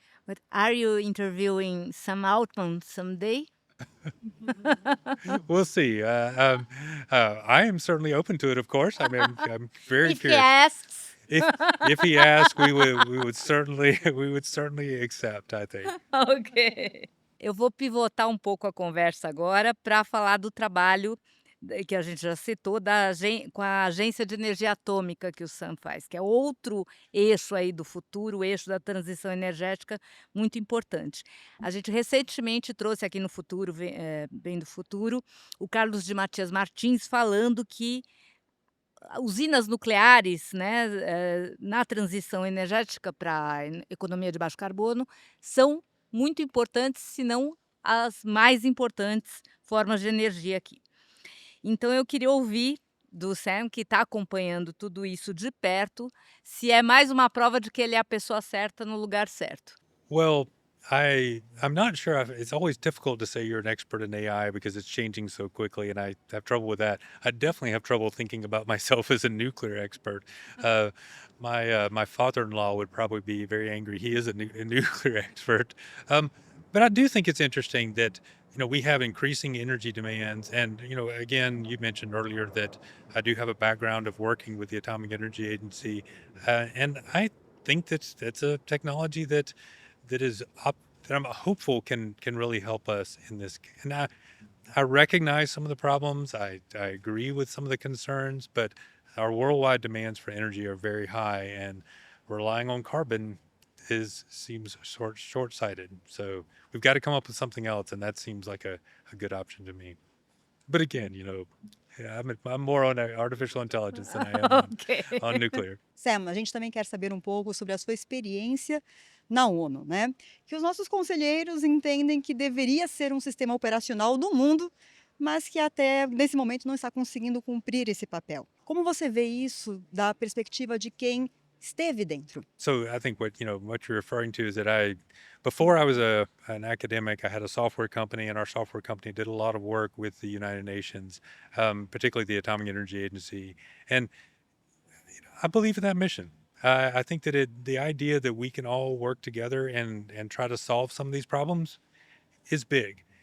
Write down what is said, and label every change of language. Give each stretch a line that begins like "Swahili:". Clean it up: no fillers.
English: But are you interviewing Sam Altman someday? We'll see. I am certainly open to it, of course. I mean, I'm very If he curious. asks. If he asks, we would certainly accept, I think. Ok.
Portuguese: Eu vou pivotar um pouco a conversa agora para falar do trabalho que a gente já citou com a Agência de Energia Atômica que o Sam faz, que é outro eixo aí do futuro, o eixo da transição energética muito importante. A gente recentemente trouxe aqui no Futuro Vem do Futuro, o Carlos de Matias Martins falando que usinas nucleares, né, na transição energética para a economia de baixo carbono são muito importantes, se não as mais importantes formas de energia aqui. Então eu queria ouvir do Sam, que está acompanhando tudo isso de perto, se é mais uma prova de que ele é a pessoa certa no lugar certo.
English: Well, I'm not sure. It's always difficult to say you're an expert in AI because it's changing so quickly, and I have trouble with that. I definitely have trouble thinking about myself as a nuclear expert. My father-in-law would probably be very angry. He is a nuclear expert. But I do think it's interesting that we have increasing energy demands, and again, you mentioned earlier that I do have a background of working with the Atomic Energy Agency, and I think that's a technology that is up, that I'm hopeful can really help us in this. And I recognize some of the problems. I agree with some of the concerns, but our worldwide demands for energy are very high, and relying on carbon seems short-sighted. So we've got to come up with something else, and that seems like a good option to me. But again, yeah, I'm more on artificial intelligence than I am Ok. on nuclear.
Portuguese: Sam, a gente também quer saber um pouco sobre a sua experiência na ONU, né? Que os nossos conselheiros entendem que deveria ser um sistema operacional do mundo, mas que até nesse momento não está conseguindo cumprir esse papel. Como você vê isso da perspectiva de quem esteve dentro?
English: So I think what you're referring to is that before I was an academic, I had a software company, and our software company did a lot of work with the United Nations, particularly the Atomic Energy Agency, and I believe in that mission. I think that the idea that we can all work together and try to solve some of these problems is big.